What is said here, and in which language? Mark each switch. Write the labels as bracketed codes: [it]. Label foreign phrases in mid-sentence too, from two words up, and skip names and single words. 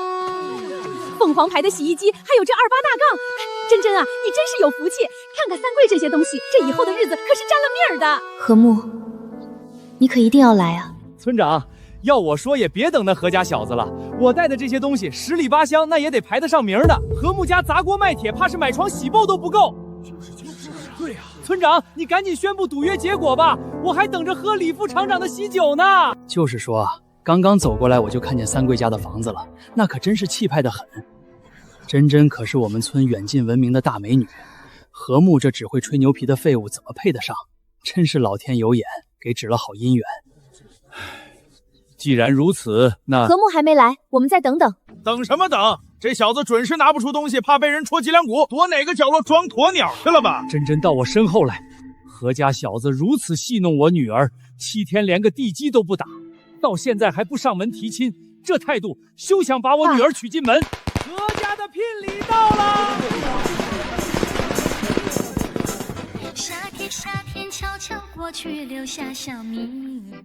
[zh] 凤凰牌的洗衣機，還有這28大槓。珍珍啊，你真是有福氣！看看三櫃這些東西，這以後的日子可是沾了命兒的。和睦，你可一定要來啊！村長，要我說也別等那何家小子了。我帶的這些東西十裡八鄉，那也得排得上名的。和睦家砸鍋賣鐵，怕是買床洗爆都不夠。對呀，村長，你趕緊宣布賭約結果吧，我還等着喝李副廠長的喜酒呢。就是說啊，剛剛走過來我就看見三貴家的房子了，那可真是气派得很。珍珍可是我們村远近聞名的大美女，和睦这只会吹牛皮的廢物怎麼配得上？真是老天有眼，給指了好姻緣。既然如此，那和睦還沒來，我們再等等。等什麼等？這小子準是拿不出東西，怕被人戳脊梁骨，躲哪個角落裝鴕鳥去了吧？珍珍到我身後來，何家小子如此戲弄我女兒，7天連個地基都不打，到現在還不上門提親，這態度休想把我女兒娶進門。何家的聘禮到了。夏天夏天悄悄過去，留下小謎。